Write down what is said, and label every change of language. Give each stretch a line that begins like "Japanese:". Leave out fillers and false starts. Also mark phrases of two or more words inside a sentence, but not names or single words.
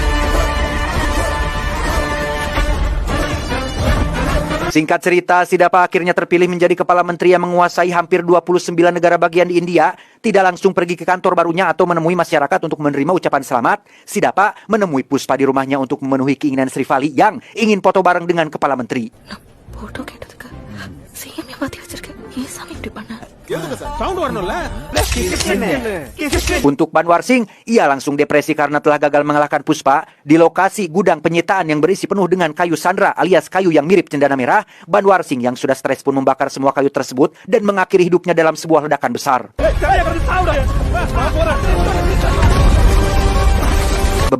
Indonesian: Singkat cerita, si Dapa akhirnya terpilih menjadi kepala menteri yang menguasai hampir 29 negara bagian di India. Tidak langsung pergi ke kantor barunya atau menemui masyarakat untuk menerima ucapan selamat. Si Dapa menemui Puspa di rumahnya untuk memenuhi keinginan Srivali yang ingin foto bareng dengan kepala menteri.
Tamil: போட்டோ கேட்டதுக்கு சிஎம் ஏமாத்தி வச்சிருக்க ஏன் சாமி இப்படி பண்ண சவுண்ட் வரணும்ல.
Indonesian: Untuk Banwarsing, ia langsung depresi karena telah gagal mengalahkan Puspa. Di lokasi gudang penyitaan yang berisi penuh dengan kayu Sandra alias kayu yang mirip cendana merah, Banwarsing yang sudah stres pun membakar semua kayu tersebut dan mengakhiri hidupnya dalam sebuah ledakan besar.